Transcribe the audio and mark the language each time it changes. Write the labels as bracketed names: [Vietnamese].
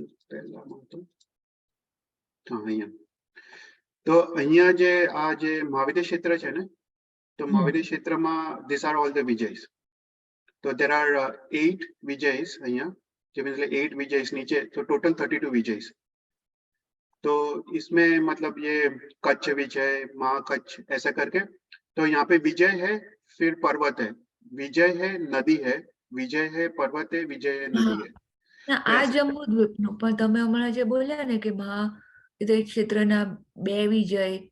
[Gujarati] પહેલામાં તો હા, અહીંયા તો અહીંયા જે મહાવિદ્ય ક્ષેત્ર છે ને, તો મહાવિદ્ય ક્ષેત્રમાં [English] This are all the વિજયસ. [Gujarati] તો [English] there are [Gujarati] 8 વિજયસ અહીંયા, જે એટલે 8 વિજયસ [Hindi] नीचे, तो टोटल 32 विजयस। तो इसमें मतलब ये कच्छ विजय, महाकच्छ ऐसा करके, तो यहाँ पे विजय है, फिर पर्वत है, विजय है, नदी है, विजय है, पर्वत है, विजय है, नदी है। [Gujarati] ના, આ જમ્બૂદ્વીપનું પણ તમે હમણાં જે બોલ્યા ને કે મહાવિદ્ય ક્ષેત્રના 2 વિજય।